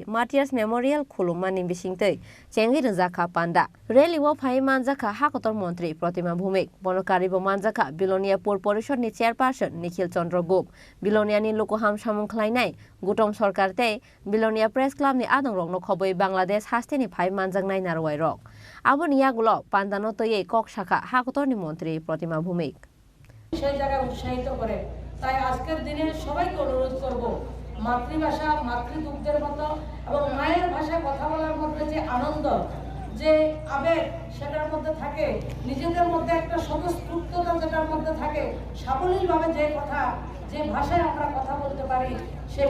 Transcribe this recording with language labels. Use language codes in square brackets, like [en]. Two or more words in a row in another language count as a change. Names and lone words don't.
[trp] Martyrs Memorial khulumani bisingtei chengi jakha panda rally wo phai manjaka hakotor mantri Protima Bhumik bonokari bo manjaka Bilonia Pur Porishad ni chairperson Nikhil Chandra Gop Bilonia ni lokoham samung khlainai gutom sarkar tei Bilonia Press Club ni adong rok no khoboi Bangladesh haste ni phai manjaknai narwai rok aboni yagulo pandano toye kok shakha hakotor ni mantri Protima Bhumik [bn] সেই জায়গায় উৎসাহিত করে তাই আজকের দিনে সবাইকে অনুরোধ করব মাতৃভাষা মাতৃদুগ্ধের মতো এবং মায়ের ভাষায় কথা বলার মধ্যে যে আনন্দ যে আবেগ সেটার মধ্যে থাকে নিজেদের মধ্যে একটা স্বতঃস্ফূর্ততা যেটার মধ্যে থাকে সাবলীলভাবে যে কথা যে ভাষায় আমরা কথা বলতে পারি সেই